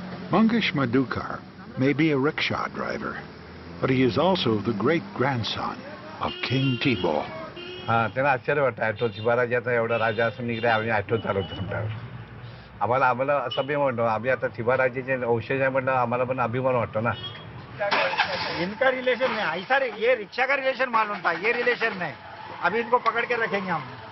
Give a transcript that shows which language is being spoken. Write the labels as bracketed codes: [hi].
[en] Mangesh Madukar may be a rickshaw driver, but he is also the great-grandson of King Thibault. [mr] हा, त्यांना आश्चर्य वाटतं. Auto थिबा राजाचा एवढा राजा असून इकडे आम्ही ॲटो चालवतो म्हणतात. आम्हाला असं अभिमान वाटतो. आम्ही आता थिबा राजाचे वंशज आहे म्हटलं, आम्हाला पण अभिमान वाटतो ना. [hi] इनका रिलेशन नहीं, ऐसा ये रिक्शा का रिलेशन मालूम था, ये रिलेशन नहीं. अभी इनको पकड़ के रखेंगे हम.